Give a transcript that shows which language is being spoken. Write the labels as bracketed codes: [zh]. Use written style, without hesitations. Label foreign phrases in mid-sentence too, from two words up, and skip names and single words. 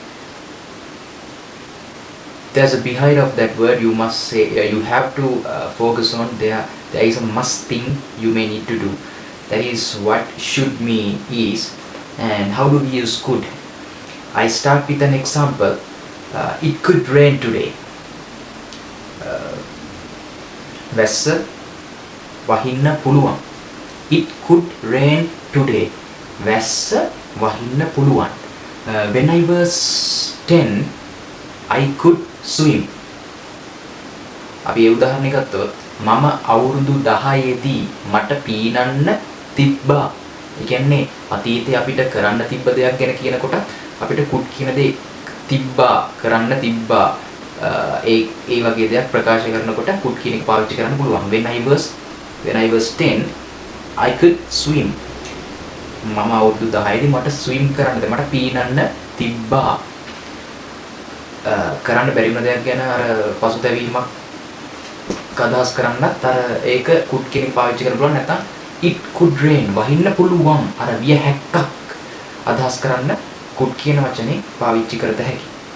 [en] There's a behind of that word you must say, you have to focus on. There is a must thing you may need to do. That is what should mean is. And how do we use could? I start with an example. It could rain today. [si] වැස්ස වහින්න පුළුවන්. [en] It could rain today. [si] වැස්ස වහින්න පුළුවන්. [en] When I was 10, I could swim. [si] අපි ඒ උදාහරණය ගත්තොත් මම අවුරුදු 10 දී මට පීනන්න තිබ්බා. ඒ කියන්නේ අතීතයේ අපිට කරන්න තිබ්බ දෙයක් ගැන කියනකොට අපිට could කියන දේ තිබ්බා, කරන්න තිබ්බා. ඒ වගේ දෙයක් ප්‍රකාශ කරනකොට could කියන එක පාවිච්චි කරන්න පුළුවන්. [en] When I was 10, I could swim. [si] මම අවුරුදු 10 දී මට swim කරන්න, මට පීනන්න තිබ්බා. කරන්න බැරි වුණ දෙයක් ගැන අර පසුතැවීමක් අදහස් කරන්නත් අර ඒක could කියන එක පාවිච්චි කරන්න පුළුවන්. නැත්නම් [en] it could rain [si] වහින්න පුළුවන්, අර විය හැක්කක් අදහස් කරන්න could කියන වචනේ පාවිච්චි කරත හැකියි.